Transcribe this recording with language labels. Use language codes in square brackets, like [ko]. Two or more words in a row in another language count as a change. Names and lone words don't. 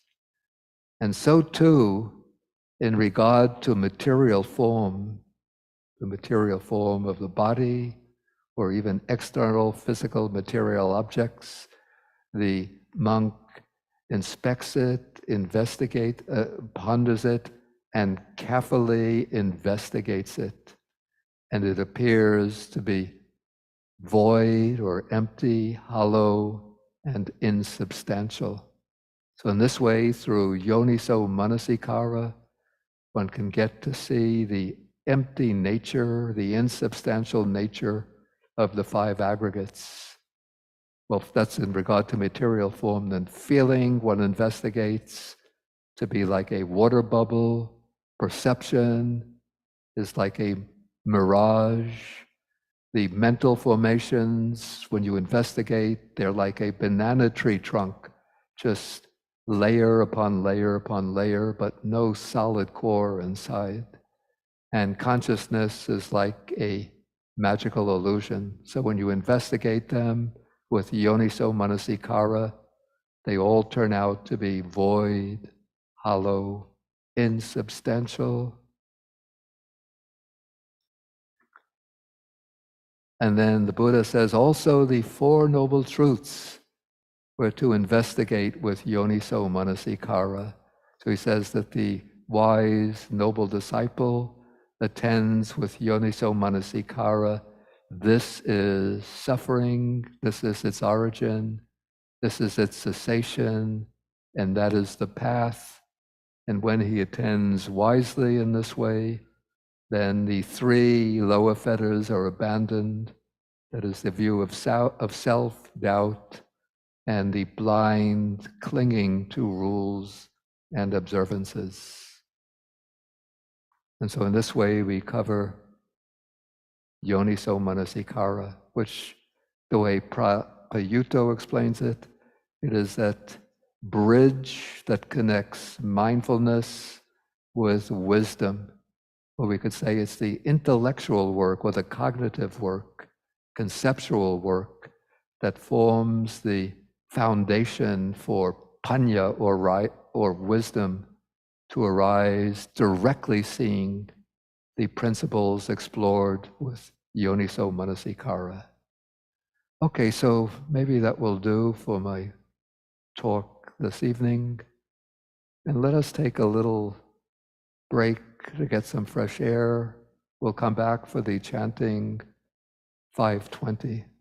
[en] And so too, in regard to material form, the material form of the body, or even external physical material objects, the monk inspects it, ponders it, and carefully investigates it. And it appears to be void or empty, hollow, and insubstantial. So in this way, through [pi] yoniso manasikara, [en] one can get to see the empty nature, the insubstantial nature of the 5 aggregates. Well, if that's in regard to material form, then feeling one investigates to be like a water bubble. Perception is like a mirage. The mental formations, when you investigate, they're like a banana tree trunk, just layer upon layer upon layer, but no solid core inside. And consciousness is like a magical illusion. So when you investigate them with [pi] yoniso manasikara, [en] they all turn out to be void, hollow, insubstantial. And then the Buddha says also the 4 noble truths were to investigate with [pi] yoniso manasikara. [en] So he says that the wise, noble disciple attends with [pi] yoniso manasikara. [en] This is suffering, this is its origin, this is its cessation, and that is the path. And when he attends wisely in this way, then the 3 lower fetters are abandoned. That is the view of self-doubt and the blind clinging to rules and observances. And so in this way, we cover [pi] yoniso manasikara, [en] which the way Payutto explains it, it is that bridge that connects mindfulness with wisdom. Or we could say it's the intellectual work or the cognitive work, conceptual work that forms the foundation for panya or wisdom to arise, directly seeing the principles explored with [pi] yoniso manasikara. [en] Okay, so maybe that will do for my talk this evening. And let us take a little break to get some fresh air. We'll come back for the chanting 520.